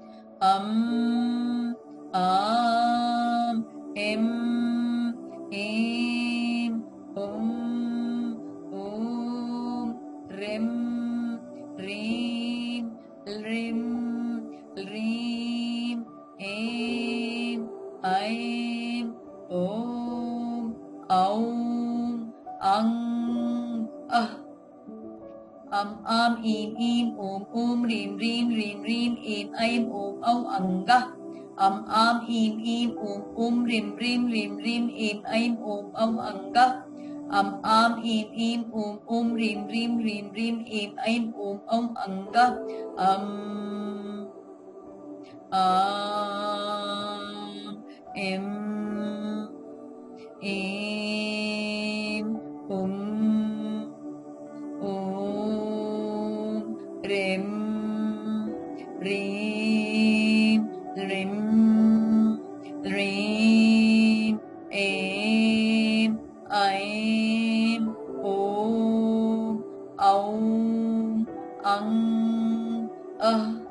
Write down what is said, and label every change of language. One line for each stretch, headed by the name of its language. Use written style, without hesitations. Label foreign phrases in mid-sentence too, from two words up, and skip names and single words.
Sanskrit: आम एम एम ओम ओम रिम रीम रिम रीम एम ऐम ओम औम अंग अह आम ईम ईम ओम ओम रीम रीम रीम रीम एम ऐम ओम औ अंगा आम ईम ईम ओम ओम रीम रीम रीम रीम एम ऐम ओम औ अंगा आम ईम ईम ओम ओम रीम रीम रीम रीम एम ऐम ओम औ अंगा एम एम ओम रिम रीम रिम रीम एम ऐम ओम औम अंग अह।